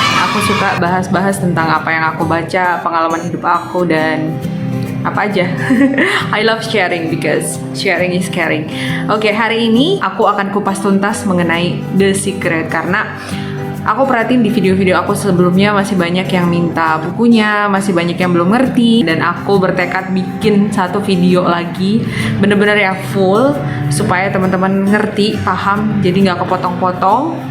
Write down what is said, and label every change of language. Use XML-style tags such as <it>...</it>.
<id>Aku suka bahas-bahas tentang apa yang aku baca, pengalaman hidup aku dan apa aja.</id> <en>I love sharing because sharing is caring.</en> <id>Oke, hari ini aku akan kupas tuntas mengenai The Secret karena aku perhatiin di video-video aku sebelumnya masih banyak yang minta bukunya, masih banyak yang belum ngerti, dan aku bertekad bikin satu video lagi bener-bener yang full supaya teman-teman ngerti, paham, jadi nggak kepotong-potong.</id>